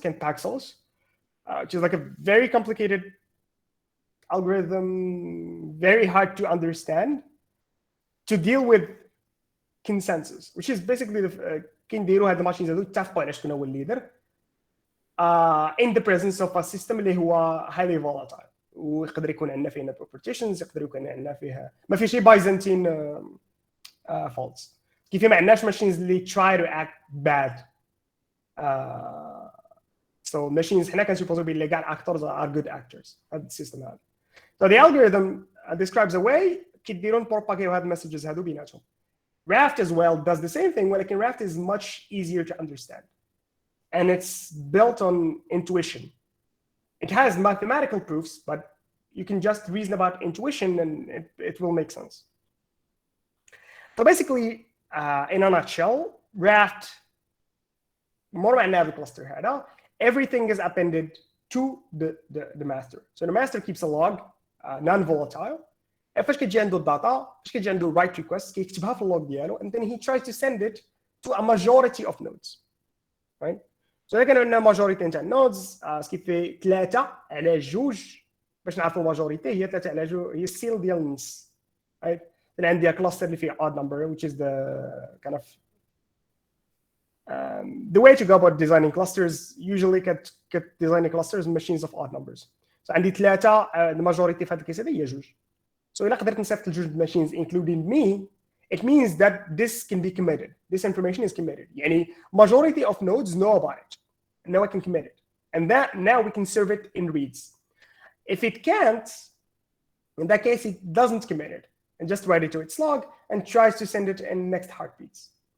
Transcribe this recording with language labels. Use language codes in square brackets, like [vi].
[en] كان Paxels, which is like a very complicated algorithm, very hard to understand, to deal with consensus, which is basically [ar] كنديروا هاد الماشينز هادو يتفقوا على شكون هو الليدر [en] in the presence of a system [ar] اللي هو [en] highly volatile. [ar] ويقدر يكون عندنا فيه network partitions، يقدر يكون عندنا فيها ما في شي Byzantine faults. كيف ما عندناش ماشينز اللي [en] try to act bad. [ar] So machines حنا كنسوبوزو بلي كاع [en] actors are good actors. [ar] هاد السيستم هذا. [en] So the algorithm describes a way [ar] كيديروا نبروباغيو هاد المسجز هادو بيناتهم. [en] Raft as well does the same thing, [ar] ولكن [en] Raft is much easier to understand. And it's built on intuition. It has mathematical proofs, but you can just reason about intuition and it will make sense. So basically, in a nutshell, Raft, more [ar] معناها بالكلاستر هذا, [en] everything is appended to the master. So the master keeps a log, non-volatile. [ar] فاش كتجي عنده الداتا، فاش كتجي عنده [en] write request [ar] كيكتبها في اللوج ديالو [en] and then he tries to send it to a majority of nodes. Right? [ar] So إذا كان عندنا majority نتاع nodes كيف في 3 على 2 باش نعرفوا majority هي 3 على 2 هي السيل ديال النص. [en] Right? then [ar] عندي كلاستر اللي فيه [en] odd number which is the kind of the way to go about designing clusters. Usually designing clusters machines of odd numbers. [ar] So عندي 3 [en] the majority [ar] في هذا الكيس هذا هي 2. [en] So [ar] إلا قدرت نصيفط لجوج [en] machines including me, it means that this can be committed. This information is committed. يعني majority of nodes know about it. And now I can commit it. And that now we can serve it in reads. If it can't, in that case, it doesn't commit it and just write it to its log and tries to send it in next heartbeats.